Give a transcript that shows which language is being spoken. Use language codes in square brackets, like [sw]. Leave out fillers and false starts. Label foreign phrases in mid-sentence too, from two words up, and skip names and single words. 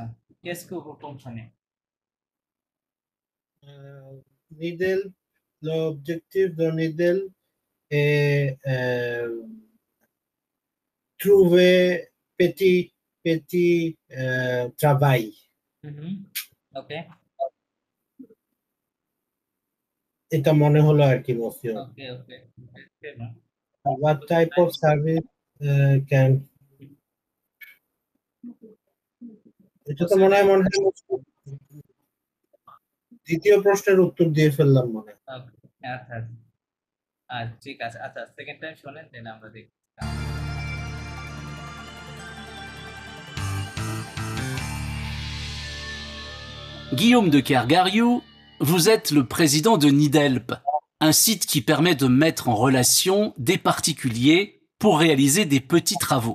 [fr] Qu'est-ce que vous comprenez? Needle, l'objectif de Needle est trouver petit travail. [en] Ok. [bn] এটা মনে হলো আর কি মফিও। [en] Okay, okay. What type of service can [bn] এটা তো মনে হয় দ্বিতীয় প্রশ্নের উত্তর দিয়ে ফেললাম মনে হয়। আচ্ছা ঠিক আছে আচ্ছা [en] second time [bn] শুনেন দেন আমরা দেখি [fr] Guillaume de Kergariou, vous êtes le président de Nidelp, un site qui permet de mettre en relation des particuliers pour réaliser des petits travaux.